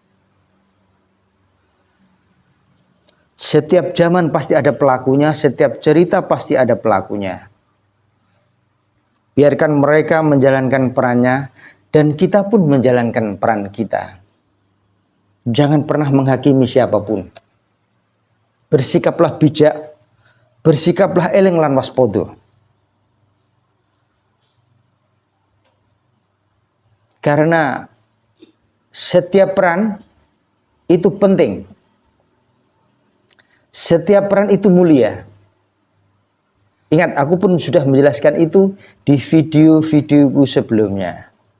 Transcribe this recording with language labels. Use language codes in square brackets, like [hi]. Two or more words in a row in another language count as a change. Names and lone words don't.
[id] Setiap zaman pasti ada pelakunya, setiap cerita pasti ada pelakunya. Biarkan mereka menjalankan perannya dan kita pun menjalankan peran kita. Jangan pernah menghakimi siapapun. Bersikaplah bijak, bersikaplah [jv] eling lan waspodo. [id] Karena setiap peran itu penting. Setiap peran itu mulia. Ingat, aku pun sudah menjelaskan itu di video-videoku sebelumnya.